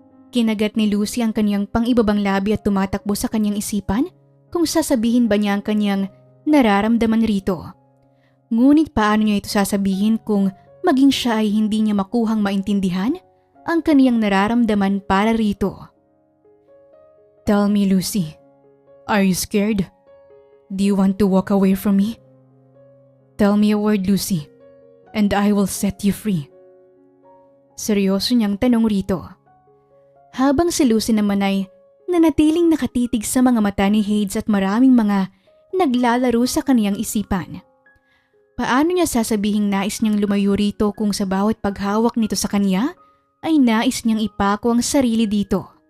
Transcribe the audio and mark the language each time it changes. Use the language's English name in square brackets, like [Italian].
[Filipino] Kinagat ni Lucy ang kanyang pang-ibabang labi at tumatakbo sa kanyang isipan kung sasabihin ba niya ang kanyang nararamdaman rito. Ngunit paano niya ito sasabihin kung maging siya ay hindi niya makuhang maintindihan ang kanyang nararamdaman para rito? [English] Tell me, Lucy, are you scared? Do you want to walk away from me? Tell me a word, Lucy, and I will set you free. [Filipino] Seryoso niyang tanong rito. Habang si Lucy naman ay nanatiling nakatitig sa mga mata ni Hades at maraming mga naglalaro sa kaniyang isipan. Paano niya sasabihing nais niyang lumayo rito kung sa bawat paghawak nito sa kanya ay nais niyang ipako ang sarili dito?